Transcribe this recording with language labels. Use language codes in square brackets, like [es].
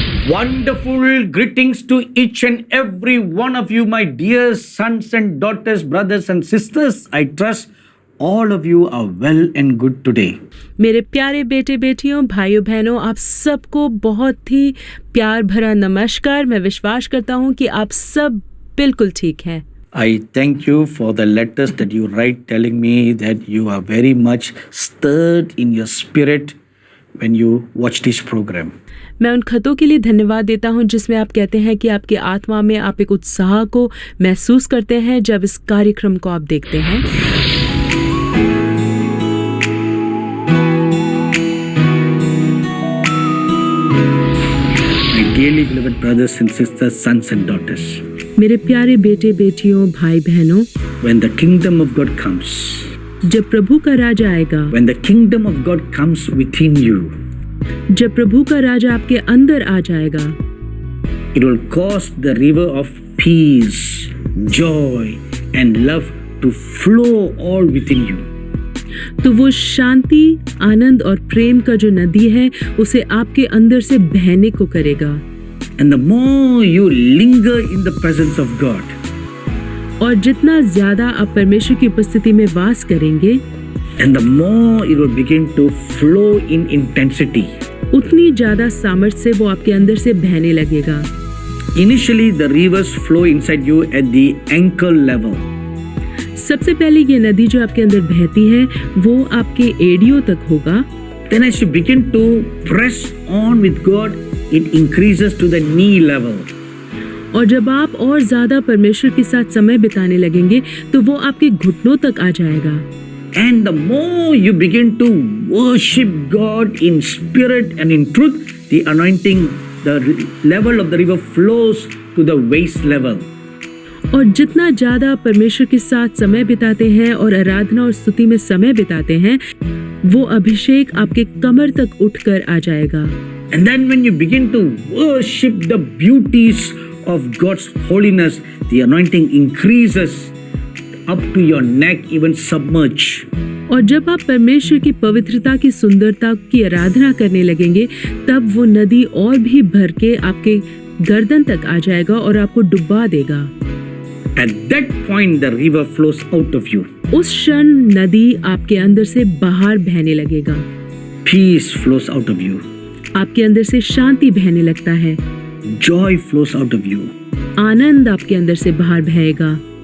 [en] Wonderful greetings to each and every one of you, my dear sons and daughters, brothers and sisters. I trust all of you are well and good today. [hi] मेरे प्यारे बेटे बेटियों, भाइयों बहनों, आप सबको बहुत ही प्यार भरा नमस्कार। मैं विश्वास करता हूँ कि आप सब बिल्कुल ठीक हैं। [en] I thank you for the letters that you write telling me that you are very much stirred in your spirit when you watch this program. [hi] मैं उन खतों के लिए धन्यवाद देता हूं जिसमें आप कहते हैं कि आपके आत्मा में आप एक उत्साह को महसूस करते हैं जब इस कार्यक्रम को आप देखते हैं। [en] My dearly beloved brothers and sisters, sons and daughters. [hi] मेरे प्यारे बेटे बेटियों, भाई बहनों, [en] When the kingdom of God comes, [hi] जब प्रभु का राज आएगा, [en] when the kingdom of God comes within you, [hi] जब प्रभु का राज आपके अंदर आ जाएगा, [en] it will cause the river of peace, joy and love to flow all within you. [hi] तो वो शांति, आनंद और प्रेम का जो नदी है उसे आपके अंदर से बहने को करेगा। [en] And the more you linger in the presence of God, [hi] और जितना ज्यादा आप परमेश्वर की उपस्थिति में वास करेंगे, [en] and the more it will begin to flow in intensity. [hi] उतनी ज्यादा सामर्थ्य से वो आपके अंदर से बहने लगेगा। [en] Initially, the rivers flow inside you at the ankle level. [hi] सबसे पहले ये नदी जो आपके अंदर बहती है वो आपके एड़ियों तक होगा। [en] Then as you begin to press on with God, it increases to the knee level. [hi] और जब आप और ज्यादा परमेश्वर के साथ समय बिताने लगेंगे तो वो आपके घुटनों तक आ जाएगा। [en] And the more you begin to worship God in spirit and in truth, the anointing, the level of the river flows to the waist level. [hi] और जितना ज्यादा परमेश्वर के साथ समय बिताते हैं और आराधना और स्तुति में समय बिताते हैं, वो अभिषेक आपके कमर तक उठकर आ जाएगा। [en] And then when you begin to worship the beauties of God's holiness, the anointing increases up to your neck, even submerge. [hi] और जब आप परमेश्वर की पवित्रता की सुंदरता की आराधना करने लगेंगे, तब वो नदी और भी भर के आपके गर्दन तक आ जाएगा और आपको डुबा देगा। [en] At that point, the river flows out of you. [hi] उस क्षण नदी आपके अंदर से बाहर बहने लगेगा। [en] Peace flows out of you. [hi] आपके अंदर से शांति बहने लगता है। [en] Joy flows out of you. [hi] आनंद आपके अंदर से बाहर बहेगा।